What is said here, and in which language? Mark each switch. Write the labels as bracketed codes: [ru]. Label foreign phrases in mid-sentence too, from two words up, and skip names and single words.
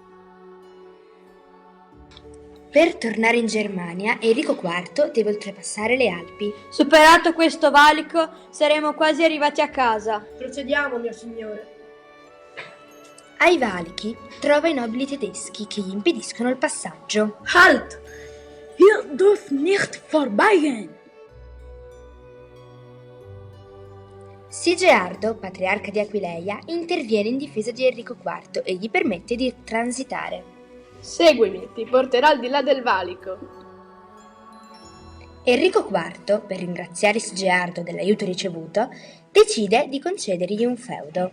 [it] Per tornare in Germania, Enrico IV deve oltrepassare le Alpi. Superato questo valico, saremo quasi arrivati a casa. Procediamo, mio signore. Ai valichi trova i nobili tedeschi che gli impediscono il passaggio. [de] Halt! Hier dürft nicht vorbeigehen! [it] Sigeardo, patriarca di Aquileia, interviene in difesa di Enrico IV e gli permette di transitare. Seguimi, ti porterò al di là del valico. Enrico IV, per ringraziare Sigeardo dell'aiuto ricevuto, decide di concedergli un feudo.